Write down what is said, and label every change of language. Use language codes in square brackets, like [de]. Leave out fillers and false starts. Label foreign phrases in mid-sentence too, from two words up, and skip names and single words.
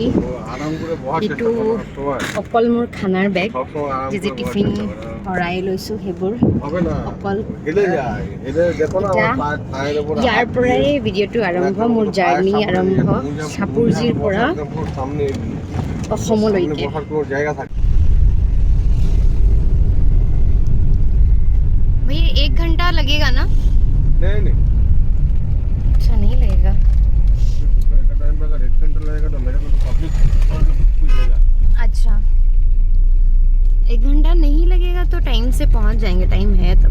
[as] এইটো অকল মোৰ খানাৰ বেগ, যি টিফিন ভৰাই লৈছোঁ সেইবোৰ অকল। ইয়াৰ পৰাই ভিডিঅ'টো আৰম্ভ, মোৰ জাৰ্ণি আৰম্ভ চাপুৰজিৰ পৰা অসমলৈকে। [hi] भैया 1 घंटा लगेगा ना? नहीं अच्छा, नहीं लगेगा। टाइम अगर 1 घंटा लगेगा तो मेरे को तो पब्लिक कुछ देगा। अच्छा, 1 घंटा नहीं लगेगा तो टाइम से पहुंच जाएंगे, टाइम है तब।